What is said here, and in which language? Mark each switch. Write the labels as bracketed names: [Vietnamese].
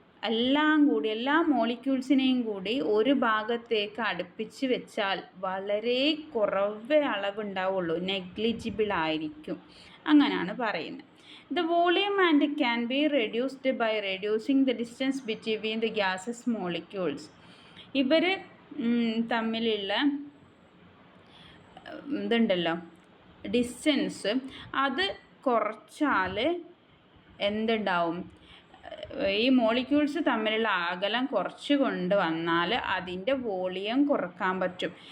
[Malayalam] എല്ലാം കൂടി എല്ലാ മോളിക്യൂൾസിനെയും കൂടി ഒരു ഭാഗത്തേക്ക് അടുപ്പിച്ച് വെച്ചാൽ വളരെ കുറവേ അളവുണ്ടാവുള്ളൂ, നെഗ്ലിജിബിൾ ആയിരിക്കും, അങ്ങനെയാണ് പറയുന്നത്. [English] The volume and can be reduced by reducing the distance between the gases molecules. [Malayalam] ഇവർ തമ്മിലുള്ള ഇതുണ്ടല്ലോ ഡിസ്റ്റൻസ്, അത് കുറച്ചാൽ എന്തുണ്ടാവും, ഈ മോളിക്യൂൾസ് തമ്മിലുള്ള അകലം കുറച്ച് കൊണ്ട് വന്നാൽ അതിൻ്റെ വോളിയം കുറക്കാൻ പറ്റും.